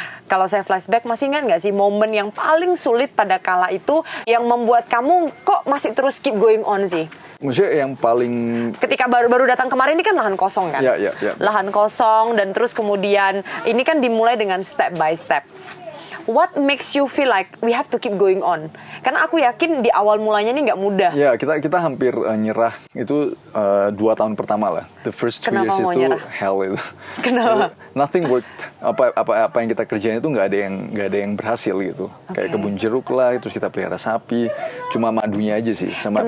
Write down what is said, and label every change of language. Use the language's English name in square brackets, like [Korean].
[Indonesian] Kalau saya flashback, masih ingat nggak sih momen yang paling sulit pada kala itu yang membuat kamu kok masih terus [English] keep going on [Indonesian] sih? Maksudnya yang paling... Ketika baru datang kemarin ini kan lahan kosong kan? Ya. Lahan kosong dan terus kemudian ini kan dimulai dengan [English] step by step. What makes you feel like we have to keep going on? [Indonesian] Karena aku yakin di awal mulanya ini nggak mudah. Ya, kita hampir nyerah itu 2 tahun pertama lah. [English] The first 2 years [Indonesian] itu nyerah? [English] Hell itu. [Indonesian] Kenapa? [English] Nothing worked. [Indonesian] Apa yang kita kerjain itu nggak ada yang berhasil gitu. Kayak kebun jeruk lah, terus kita pelihara sapi, cuma madunya aja sih. Sama